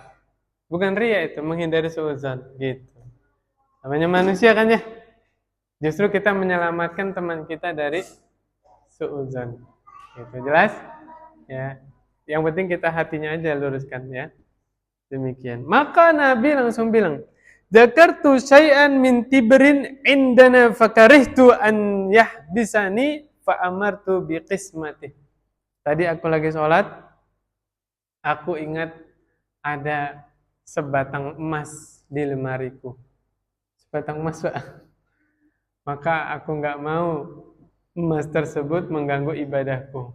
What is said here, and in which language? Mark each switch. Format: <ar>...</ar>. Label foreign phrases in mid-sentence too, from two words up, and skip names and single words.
<id>Bukan ria itu, menghindari suudzon gitu. Namanya manusia kan ya. Justru kita menyelamatkan teman kita dari suudzon. Gitu, jelas? Ya. Yang penting kita hatinya aja luruskan ya. Demikian. Maka Nabi langsung bilang,</id> <ar>"ذكرت شيئا من تبر عندنا فكرهت أن يحبسني فأمرت بقسمته."</ar> <id>Tadi aku lagi sholat, aku ingat ada sebatang emas di lemariku. Sebatang emas, Pak. Maka aku nggak mau emas tersebut mengganggu ibadahku.</id>